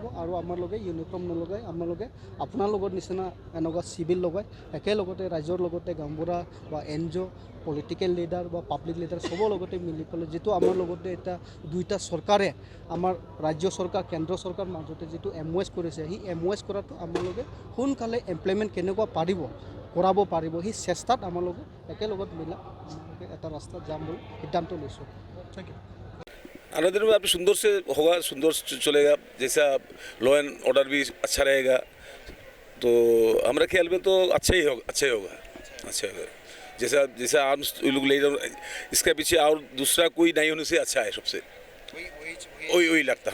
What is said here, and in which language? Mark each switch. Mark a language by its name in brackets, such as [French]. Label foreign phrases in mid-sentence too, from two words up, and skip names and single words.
[Assamese] আৰু আমাৰ লগে ইউনিফৰ্ম নলগাই আমাৰ লগে আপোনাৰ লগত নিচিনা এনেকুৱা চিভিল লগাই একেলগতে ৰাইজৰ লগতে গাঁওবুঢ়া বা NGO [English] political leader [Assamese] বা [English] public leader [Assamese] চবৰ লগতে মিলি পেলাই যিটো আমাৰ লগতে এটা দুইটা চৰকাৰে আমাৰ ৰাজ্য চৰকাৰ কেন্দ্ৰ চৰকাৰ মাজতে যিটো MOS কৰিছে সেই MOS কৰাটো আমালোকে সোনকালে ইমপ্লিমেণ্ট কেনেকুৱা কৰাব পাৰিব সেই চেষ্টাত আমালোকে একেলগত মিলা এটা ৰাস্তাত যাম বুলি সিদ্ধান্ত লৈছোঁ। [English] thank you. [Hindi] आने दिन में आप सुंदर से होगा, सुंदर चलेगा, जैसा [English] law and order [Hindi] भी अच्छा रहेगा। तो हमारे ख्याल में तो अच्छा ही होगा। जैसा जैसा आर्म्स लोग ले रहे इसके पीछे और दूसरा कोई नहीं होने से अच्छा है, सबसे वही लगता।